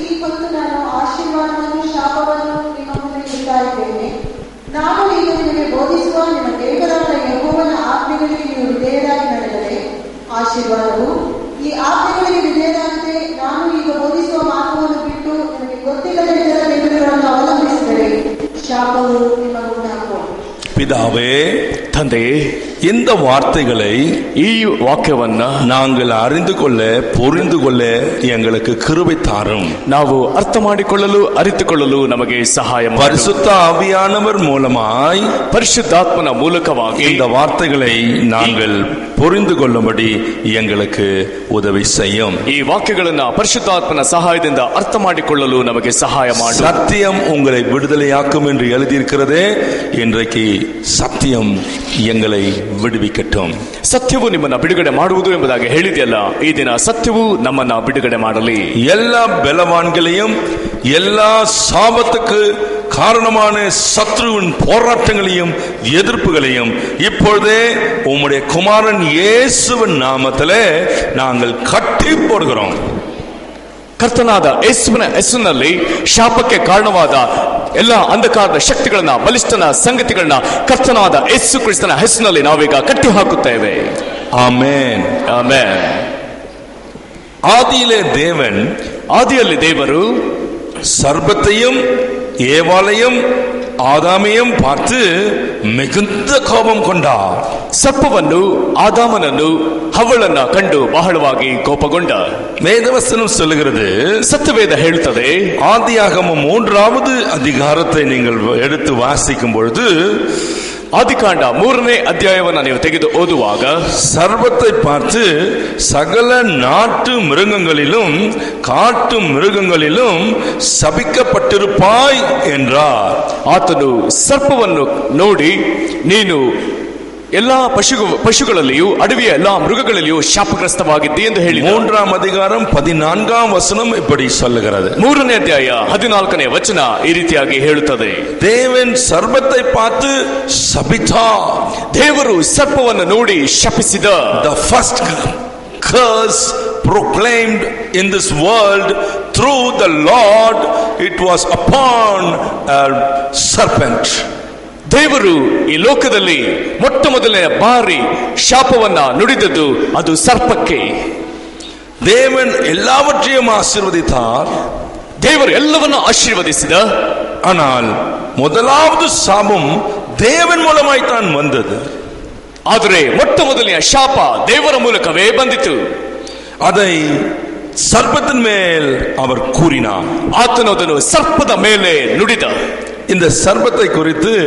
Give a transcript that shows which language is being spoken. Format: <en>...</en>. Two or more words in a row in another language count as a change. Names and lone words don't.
<kn>ಈ ಆಜ್ಞೆಗಳಿಗೆ ವಿಧೇಯರಾಗದೆ ನಾನು ಈಗ ಬೋಧಿಸುವ ಮಾರ್ಗವನ್ನು ಬಿಟ್ಟು ನಿಮಗೆ ಗೊತ್ತಿಲ್ಲದ ಇತರ ದೇವರುಗಳನ್ನು ಅವಲಂಬಿಸಿದರೆ ಶಾಪವು ನಿಮಗುಂಟಾಗುವುದು.</kn> <ta>பிதாவே,</ta> <kn>ತಂದೆಯೇ,</kn> <ta>இந்த வார்த்தைகளை</ta> <kn>ಈ ವಾಕ್ಯವನ್ನ</kn> <ta>நாங்கள் அறிந்து கொள்ள புரிந்து கொள்ள எங்களுக்கு கிருபை தாரும்.</ta> <kn>ನಾವು ಅರ್ಥ ಮಾಡಿಕೊಳ್ಳಲು ಅರಿತುಕೊಳ್ಳಲು ನಮಗೆ ಸಹಾಯ ಮಾಡಿ.</kn> <ta>பரிசுத்த ஆவியானவர் மூலமாய்</ta> <kn>ಪರಿಶುದ್ಧಾತ್ಮನ ಮೂಲಕವಾಗಿ</kn> <ta>இந்த வார்த்தைகளை நாங்கள் புரிந்து கொள்ளும்படி எங்களுக்கு உதவி செய்யும்.</ta> <kn>ಈ ವಾಕ್ಯಗಳನ್ನ ಪರಿಶುದ್ಧಾತ್ಮನ ಸಹಾಯದಿಂದ ಅರ್ಥ ಮಾಡಿಕೊಳ್ಳಲು ನಮಗೆ ಸಹಾಯ ಮಾಡಿ.</kn> <ta>சத்தியம் உங்களை விடுதலையாக்கும் என்று எழுதியிருக்கிறதே, இன்றைக்கு சத்தியம் எங்களை விடுவிக்கட்டும்.</ta> <kn>ಸತ್ಯವು ನಿಮ್ಮನ್ನ ಬಿಡುಗಡೆ ಮಾಡುವುದು ಎಂಬುದಾಗಿ ಹೇಳಿದೆಯಲ್ಲ, ಈ ದಿನ ಸತ್ಯವು ನಮ್ಮನ್ನ ಬಿಡುಗಡೆ ಮಾಡಲಿ.</kn> <ta>எல்லா பலவான்களையும் எல்லா சாபத்துக்கு காரணமான சத்ருவின் போராட்டங்களையும் எதிர்ப்புகளையும் இப்பொழுதே உம்முடைய குமாரன் இயேசுவின் நாமத்திலே நாங்கள் கட்டி போடுகிறோம்.</ta> <kn>ಕರ್ತನಾದ ಯೇಸುವಿನ ಹೆಸರಿನಲ್ಲಿ ಶಾಪಕ್ಕೆ ಕಾರಣವಾದ ಎಲ್ಲ ಅಂಧಕಾರದ ಶಕ್ತಿಗಳನ್ನ, ಬಲಿಷ್ಠನ ಸಂಗತಿಗಳನ್ನ ಕರ್ತನಾದ ಯೇಸು ಕ್ರಿಸ್ತನ ಹೆಸರಿನಲ್ಲಿ ನಾವೀಗ ಕಟ್ಟಿ ಹಾಕುತ್ತೇವೆ. ಆಮೆನ್, ಆಮೆನ್. ಆದಿಯಲ್ಲಿ ದೇವರು</kn> <ta>ಸರ್ಪத்தையும் ஏவாளையும் ஆதாமையும் பார்த்து மிகுந்த கோபம் கொண்டார்.</ta> <kn>ಸರ್ಪವನ್ನು, ಆದಾಮನನ್ನು, ಹವ್ವಳನ್ನ ಕಂಡು ಬಹಳವಾಗಿ ಕೋಪಗೊಂಡ.</kn> <ta>வேதவசனம் சொல்லுகிறது,</ta> <kn>ಸತ್ಯವೇದ ಹೇಳುತ್ತದೆ,</kn> <ta>ஆதியாகமம் 3வது அதிகாரத்தை நீங்கள் எடுத்து வாசிக்கும் பொழுது</ta> <kn>ಆದಿಕಾಂಡ 3ನೇ ಅಧ್ಯಾಯವನ್ನು ನೀವು ತೆಗೆದು ಓದುವಾಗ</kn> <ta>சர்வத்தை பார்த்து சகல நாட்டு மிருகங்களிலும் காட்டு மிருகங்களிலும் சபிக்கப்பட்டிருப்பாய் என்றார்.</ta> <kn>ಆತನು ಸರ್ಪವನ್ನು ನೋಡಿ, ನೀನು ಎಲ್ಲಾ ಪಶುಗಳಲ್ಲಿಯೂ ಅಡವಿಯ ಎಲ್ಲಾ ಮೃಗಗಳಲ್ಲಿಯೂ ಶಾಪಗ್ರಸ್ತವಾಗಿದ್ದೆ ಎಂದು ಹೇಳಿ.</kn> <ta>3ஆம் அதிகாரம் 14ஆம் வசனம் இப்படி சொல்லுகிறது.</ta> <kn>3ನೇ ಅಧ್ಯಾಯ 14ನೇ ವಚನ ಈ ರೀತಿಯಾಗಿ ಹೇಳುತ್ತದೆ,</kn> <ta>தேவன் சர்ப்பத்தை பார்த்து சபித்தார்.</ta> <kn>ದೇವರು ಸರ್ಪವನ್ನು ನೋಡಿ ಶಪಿಸಿದ.</kn> <en>The first curse proclaimed in this world through the Lord, it was upon a serpent.</en> <kn>ದೇವರು ಈ ಲೋಕದಲ್ಲಿ ಮೊಟ್ಟ ಮೊದಲನೇ ಬಾರಿ ಶಾಪವನ್ನ ನುಡಿದದ್ದು ಅದು ಸರ್ಪಕ್ಕೆ.</kn> <ta>தேவன் எல்லாவற்றையும் ஆசீர்வதித்தார்.</ta> <kn>ದೇವರು ಎಲ್ಲವನ್ನೂ ಆಶೀರ್ವದಿಸಿದ.</kn> <ta>ஆனால் முதலாவது சாபம் தேவன் மூலமாய் தான் வந்தது.</ta> <kn>ಆದರೆ ಮೊಟ್ಟ ಮೊದಲನೆಯ ಶಾಪ ದೇವರ ಮೂಲಕವೇ ಬಂದಿತು.</kn> <ta>அதை சர்ப்பத்தின் மேல் அவர் கூறினார்.</ta> <kn>ಆತನು ಅದನ್ನು ಸರ್ಪದ ಮೇಲೆ ನುಡಿದ.</kn> <ta>இந்த சர்ப்பத்தை குறித்து</ta>